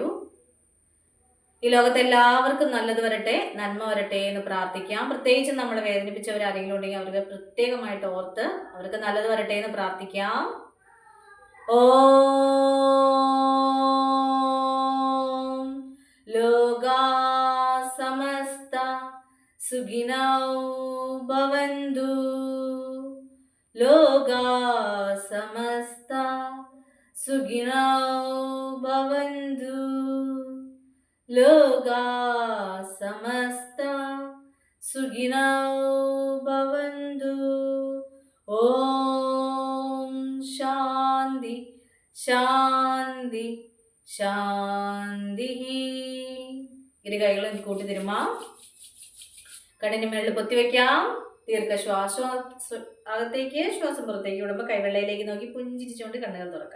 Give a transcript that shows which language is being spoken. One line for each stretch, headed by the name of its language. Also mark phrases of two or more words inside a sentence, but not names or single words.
Malayalam: ഈ ലോകത്ത് എല്ലാവർക്കും നല്ലത് വരട്ടെ, നന്മ വരട്ടെ എന്ന് പ്രാർത്ഥിക്കാം. പ്രത്യേകിച്ച് നമ്മളെ വേദനിപ്പിച്ചവർ ആരെങ്കിലും ഉണ്ടെങ്കിൽ അവർക്ക് പ്രത്യേകമായിട്ട് ഓർത്ത് അവർക്ക് നല്ലത് വരട്ടെ എന്ന് പ്രാർത്ഥിക്കാം.
Sanskrit: ഓം ലോകാ സമസ്ത സുഖിനോ ഭവന്തു. ലോകാ സമസ്ത സുഖിനോ ഭവന്തു. ലോകാ സമസ്ത സുഖിനോ ഭവന്തു. ഓം ശാന്തി ശാന്തി ശാന്തി.
Malayalam: ഇരു കൈകളും കൂട്ടി തരുമാ. കണ്ണിന് മുകളിൽ പൊത്തിവെക്കാം. ദീർഘശ്വാസം അകത്തേക്ക്, ശ്വാസം പുറത്തേക്ക് വിടുമ്പോൾ കൈവെള്ളയിലേക്ക് നോക്കി പുഞ്ചിരിച്ചുകൊണ്ട് കണ്ണുകൾ തുറക്കാം.